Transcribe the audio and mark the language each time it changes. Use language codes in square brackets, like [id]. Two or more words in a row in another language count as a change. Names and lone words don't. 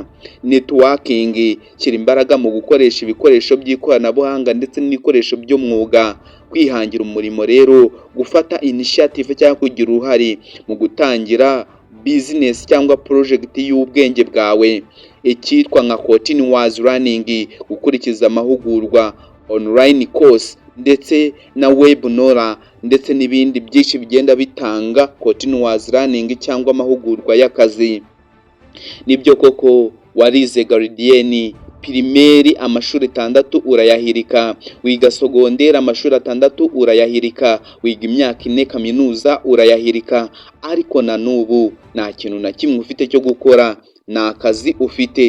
[rw] Networking, shyira imbaraga mu gukoresha ibikoresho by'ikoranabuhanga ndetse n'ibikoresho by'umwuga. Kwihangira umurimo rero, gufata initiative cyangwa kugira uruhare mu gutangira business cyangwa project y'ubwenge bwawe. Icyitwa nka [en] continuous learning, [rw] gukurikiza amahugurwa, [en] online course [rw] ndetse na webinar ndetse n'ibindi byinshi bigenda bitanga [en] continuous learning [rw] cyangwa amahugurwa y'akazi. Nibyo koko warize garidiyeni pirimeri amashuri 6 urayahirika, wiga sogonderi amashuri 6 urayahirika, wiga imyaka 4 kaminuza urayahirika, ariko na n'ubu nta kintu na kimwe ufite cyo gukora, nta kazi ufite.